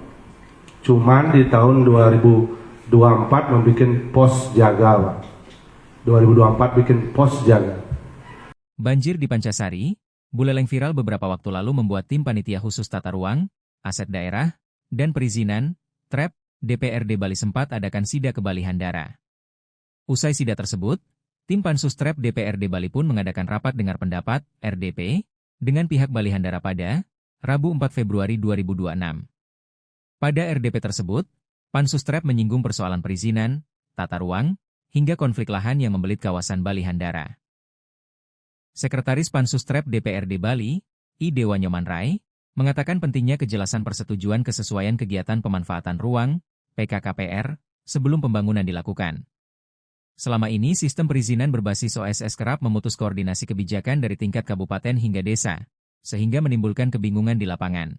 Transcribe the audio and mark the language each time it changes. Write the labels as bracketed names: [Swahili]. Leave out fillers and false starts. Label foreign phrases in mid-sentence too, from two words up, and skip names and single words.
[Indonesian] Cuman di tahun 2024 membuat pos jaga Pak. 2024 bikin pos jaga. Banjir di Pancasari, Buleleng viral beberapa waktu lalu membuat tim panitia khusus tata ruang, aset daerah, dan perizinan, TREP, DPRD Bali sempat adakan sida ke Bali Handara. Usai sida tersebut, tim Pansus TREP DPRD Bali pun mengadakan rapat dengar pendapat, RDP, dengan pihak Bali Handara pada Rabu 4 Februari 2026. Pada RDP tersebut, Pansus TREP menyinggung persoalan perizinan, tata ruang, hingga konflik lahan yang membelit kawasan Bali Handara. Sekretaris Pansus TREP DPRD Bali, I. Dewa Nyoman Rai, mengatakan pentingnya kejelasan persetujuan kesesuaian kegiatan pemanfaatan ruang, PKKPR, sebelum pembangunan dilakukan. Selama ini sistem perizinan berbasis OSS kerap memutus koordinasi kebijakan dari tingkat kabupaten hingga desa, sehingga menimbulkan kebingungan di lapangan.